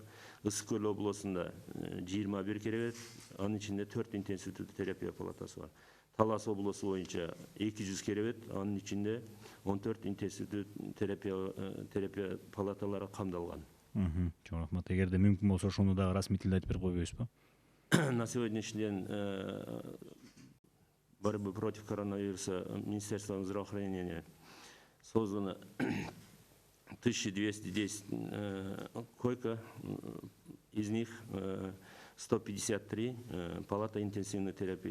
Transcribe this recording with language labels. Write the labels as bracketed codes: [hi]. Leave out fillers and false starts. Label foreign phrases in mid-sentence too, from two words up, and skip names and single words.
[ky] Ысык Көл областында 21 керебет, анын ичинде 4 интенсивдүү терапия палатасы бар. Талас обласы боюнча 200 керебет, анын ичинде 14 интенсивдүү терапия палаталары камдалган. Чоң рахмат. Эгерде мүмкүн болсо ошону дагы расмий тилде айтып берип койбойсузбу? [ru] На сегодняшний день борьбы против коронавируса Министерством здравоохранения создано 1210 койка, из них 153 палата интенсивной терапии.